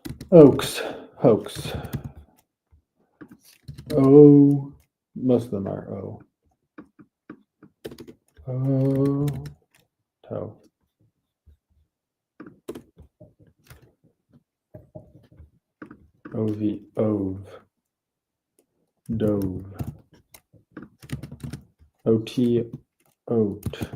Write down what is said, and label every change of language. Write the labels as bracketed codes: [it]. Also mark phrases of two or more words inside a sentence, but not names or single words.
[en] Oaks, hoax. O, most of them are O. O, toe. OV, ove. Dove. OT, oat.